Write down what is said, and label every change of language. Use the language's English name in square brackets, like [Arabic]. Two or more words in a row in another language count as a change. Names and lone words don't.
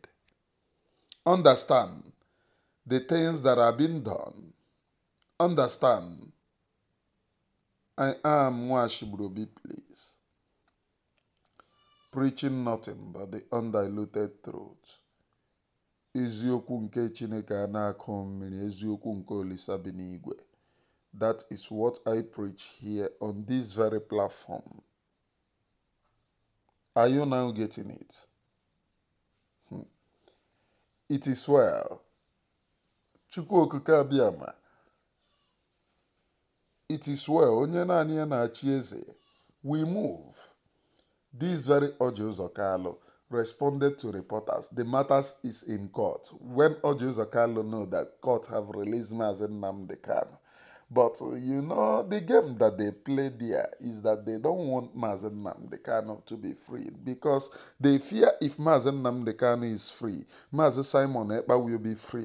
[English] Understand the things that are being done. Understand. I am Nwashigburobi, please. Preaching nothing but the undiluted truth. [Igbo] Eziokwu nke Chineke na-akọ mmiri, eziokwu nke Olisa bi n'igwe. [English] That is what I preach here on this very platform. Are you now getting it? It is well. [Igbo] Chukwu okike abịama. [English] It is well. [Igbo] Onye naanị ya na-achị eze. [English] We move. This very Orji Uzor Kalu responded to reporters. The matter is in court. When Orji Uzor Kalu know that court have released Mazi Nnamdi Kanu. But you know, the game that they play there is that they don't want Mazi Nnamdi Kanu to be free because they fear if Mazi Nnamdi Kanu is free, Mazi Simon Ekpa will be free.